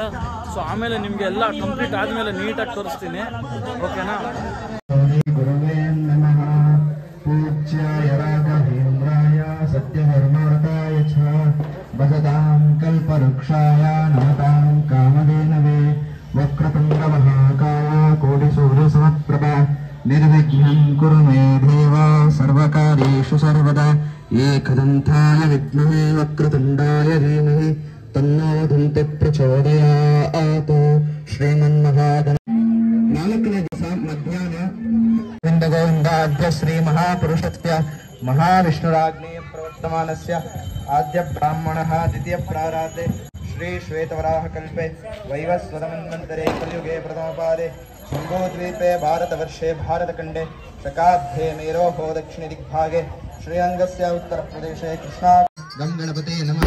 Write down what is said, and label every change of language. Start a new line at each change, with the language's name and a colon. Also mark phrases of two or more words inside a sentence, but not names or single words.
Kannada: ಸೊ ಆಮೇಲೆ ನಿಮಗೆ ಎಲ್ಲ ಕಂಪ್ಲೀಟ್ ಆದಮೇಲೆ ನೀಟಾಗಿ ತೋರಿಸ್ತೀನಿ, ಓಕೆನಾ?
Sanskrit: ಗುರುವೇ ನಮಃ. ಪೂಜ್ಯಾಯ ರಾಘವೇಂದ್ರಾಯ ಸತ್ಯಧರ್ಮರತಾಯ ಚ ಭಜತಾಂ ಕಲ್ಪವೃಕ್ಷಾಯ ನಮತಾಂ ಕಾಮಧೇನವೇ ವಕ್ರತುಂಡ ಮಹಾಕಾಯ ಕೋಟಿಸೂರ್ಯಸಮಪ್ರಭ ನಿರ್ವಿಘ್ನಂ ಕುರು ಮೇ ದೇವ ಸರ್ವಕಾರ್ಯೇಷು ಸರ್ವದಾ ಏಕದಂತಾಯ ವಿದ್ಮಹೇ ವಕ್ರತುಂಡಾಯ ಧೀಮಹಿ ತನ್ನೋ ದಂತೆ ಪ್ರಚೋದಯಾತ್. ಶ್ರೀಮನ್ಮಹಾಗಣ 4ನೇ ದಿವಸ ಮಧ್ಯಾಹ್ನ ಗೋವಿಂದಾದ್ಯ ಶ್ರೀ ಮಹಾಪುರುಷಸ್ಯ ಮಹಾವಿಷ್ಣುರಾಜ್ಞೇಯ ಪ್ರವರ್ತಮಾನಸ್ಯ ಆದ್ಯ ಬ್ರಾಹ್ಮಣಃ ದ್ವಿತೀಯ ಪ್ರಾರಾತೆ ಶ್ರೀ ಶ್ವೇತವರಾಹ ಕಲ್ಪೆ ವೈವಸ್ವತಮನ್ವಂತರೆ ಕಲಿಯುಗೆ ಪ್ರಥಮಪಾದೆ ಶಂಭೋದ್ವೀಪೆ ಭಾರತವರ್ಷೆ ಭಾರತಖಂಡೆ ಶಕಾಬ್ಧೆ ಮೇರೋಹೋ ದಕ್ಷಿಣ ದಿಗ್ಭಾಗೆ ಶ್ರೀರಂಗಸ್ಯ ಉತ್ತರ ಪ್ರದೇಶೆ ಕೃಷ್ಣಾ ಗಂ ಗಣಪತೆ ನಮಃ.